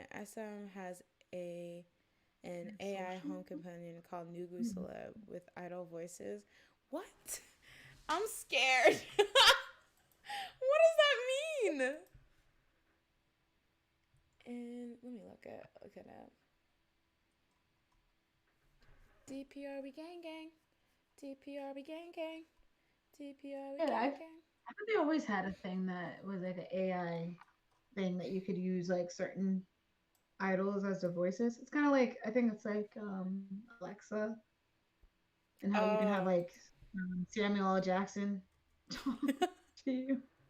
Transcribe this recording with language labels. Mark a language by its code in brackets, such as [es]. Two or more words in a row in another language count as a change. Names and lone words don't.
[en] SM has an AI home companion called Nugu Celeb with idol voices. What? I'm scared. What does that mean? And let me look it up. DPRB gang gang. DPRB gang gang. DPRB gang gang. I thought they always had a thing that was like an AI thing that you could use like certain idols as their voices. It's kind of like, I think it's like Alexa, and how you can have like Samuel L. Jackson talk to you.